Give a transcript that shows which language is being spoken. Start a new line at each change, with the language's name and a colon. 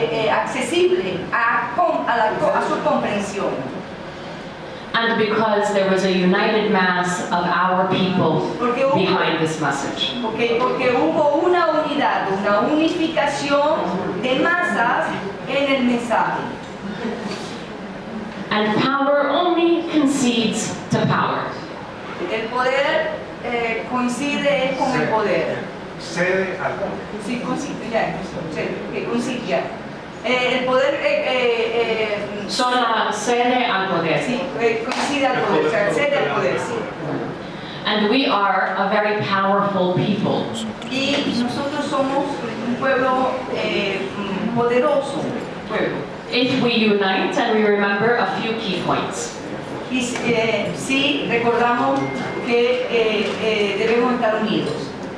Spanish: accesible a su comprensión.
English: And because there was a united mass of our people behind this message.
Spanish: Porque hubo una unidad, una unificación de masas en el mensaje.
English: And power only concedes to power.
Spanish: El poder coincide con el poder. Cede al poder. Sí, coincide, ya, que coincide ya. El poder Solo cede al poder. sí, coincide al poder, o sea, cede al poder, sí.
English: And we are a very powerful people.
Spanish: Y nosotros somos un pueblo poderoso, pueblo.
English: If we unite and we remember a few key points.
Spanish: Y sí recordamos que debemos estar unidos.